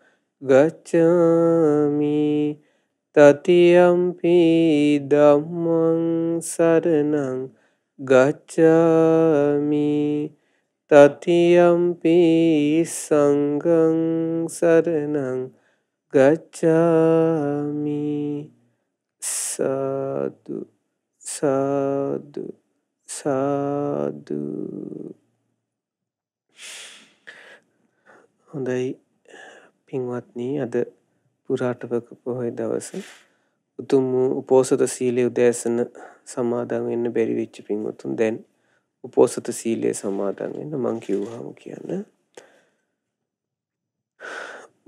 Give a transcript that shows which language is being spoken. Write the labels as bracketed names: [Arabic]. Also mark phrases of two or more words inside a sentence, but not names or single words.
[Pali] ගච්ඡාමි තතියම්පි ධම්මං සරණං ගච්ඡාමි තතියම්පි සංඝං සරණං ගච්ඡාමි [Sinhala] සාදු සාදු සාදු. හොඳයි පින්වත්නි අද පුරාටවක පොහොය දවස උතුම් උපෝසත සීලයේ උදෑසන සමාදන් වෙන්න බැරි වෙච්ච පින්වතුන් දැන් උපෝසත සීලයේ සමාදන් වෙන්න මං කිව්වහම කියන්න.